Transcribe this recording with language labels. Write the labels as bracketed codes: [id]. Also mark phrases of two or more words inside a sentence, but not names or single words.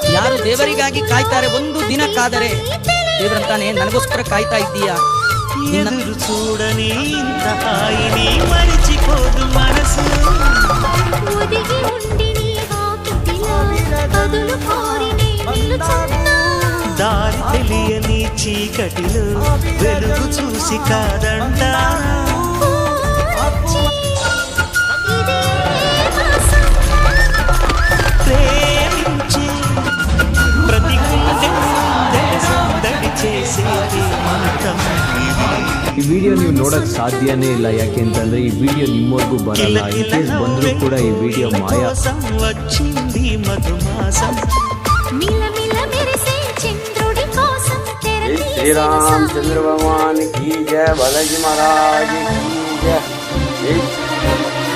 [kn] ಯಾರು ದೇವರಿಗಾಗಿ ಕಾಯ್ತಾರೆ ಒಂದು ದಿನಕ್ಕಾದರೆ ದೇವರಂತಾನೆ ನನಗೋಸ್ಕರ ಕಾಯ್ತಾ ಇದ್ದೀಯಾ [te] ಎದುರು చూడని ఇంత హాయిని మరిచిపోదు మనసు ఒదిగి ఉండి నీ హాకటిలో బదులు కోరి నీ నిలుచున్నా దారి తెలియని చీకటిలో వెలుగు చూసి కాదంటా ప్రేమించి ప్రతి గుండె సందడి చేసేది మంత్రం [kn] ಈ ವಿಡಿಯೋ ನೀವು ನೋಡಕ್ ಸಾಧ್ಯನೇ ಇಲ್ಲ, ಯಾಕೆಂತಂದ್ರೆ ಈ ವಿಡಿಯೋ ನಿಮ್ಮವರೆಗೂ ಬರಲ್ಲ. [en] in case [kn] ಬಂದರೂ ಕೂಡ ಈ ವಿಡಿಯೋ ಮಾಯಾ. [te] వచ్చింది మధుమాసం [hi] श्री रामचंद्र भगवान की जय, बालाजी महाराज की जय।